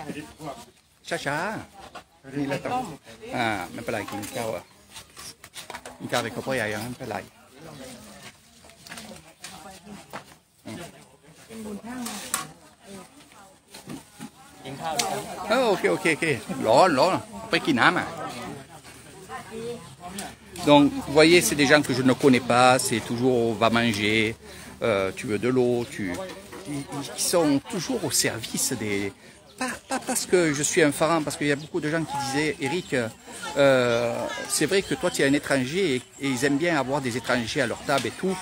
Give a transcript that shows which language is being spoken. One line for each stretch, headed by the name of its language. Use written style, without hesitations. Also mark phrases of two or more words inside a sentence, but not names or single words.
Thai: ช้าๆนี่แล้วต้องไม่เป็นไรกินข้าวกินข้าวไปกับพ่อใหญ่ยังไม่เป็นไร กินข้าวด้วยครับ
French: Ok, ok, ok. Là, après qui n'aime. Donc, vous voyez, c'est des gens que je ne connais pas. C'est toujours, on va manger, tu veux de l'eau, ils sont toujours au service des... Pas parce que je suis un pharaon, parce qu'il y a beaucoup de gens qui disaient, Eric, c'est vrai que toi tu es un étranger et ils aiment bien avoir des étrangers à leur table et tout.